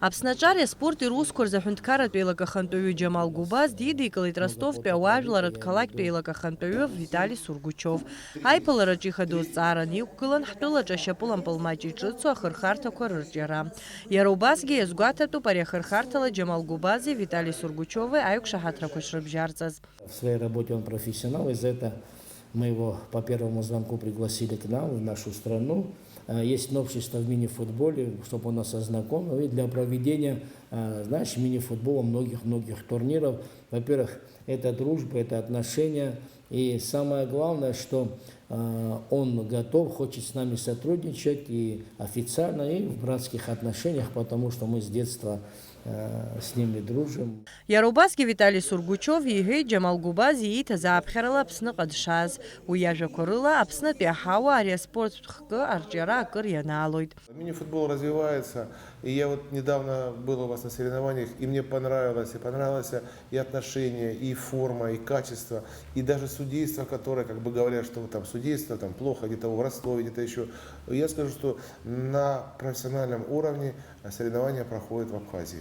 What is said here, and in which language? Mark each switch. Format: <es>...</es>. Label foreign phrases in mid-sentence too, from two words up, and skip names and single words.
<ab>Аԥснаҿар спорт ирусқәа рзаҳәынҭқарратә еилагахантәаҩы Џьамал Губаз дидикылеит Ростовтәи ауаажәларратә қалақьтәи еилагахантәаҩы Витали Сургучов. Аиԥылараҿы ихадоу зҵааран иқәгылан ҳтәылаҿы ашьапылампыл маҷ иҿыцу ахырхарҭақәа рырҿиара. Иара убасгьы иазгәаҭатәуп ари ахырхарҭала Џьамал Губази Витали Сургучови аиқәшаҳаҭрақәа шрыбжьарҵаз.</ab> <ru>В своей работе он профессионал, из-за этого мы его по первому звонку пригласили к нам, в нашу страну. Есть новшество в мини-футболе, чтобы он нас ознакомил, и для проведения, знаешь, мини-футбола многих турниров. Во-первых, это дружба, это отношения, и самое главное, что он готов, хочет с нами сотрудничать и официально, и в братских отношениях, потому что мы с детства с ними дружим.</ru> <ab>Иара убасгьы Витали Сургучов иҳәеит Џьамал Губаз ииҭаз ааԥхьарала Аԥсныҟа дшааз. Уи иажәақәа рыла Аԥснытәи аҳауа ари аспорт хкы арҿиара акыр ианаалоит.</ab> <ru>Мини-футбол развивается, и я вот недавно был у вас на соревнованиях, и мне понравилось и отношения, и форма, и качество, и даже судейство, которое как бы говорят, что там судейство там плохо, где-то в Ростове, где-то еще. Я скажу, что на профессиональном уровне соревнования проходят в Абхазии.</ru>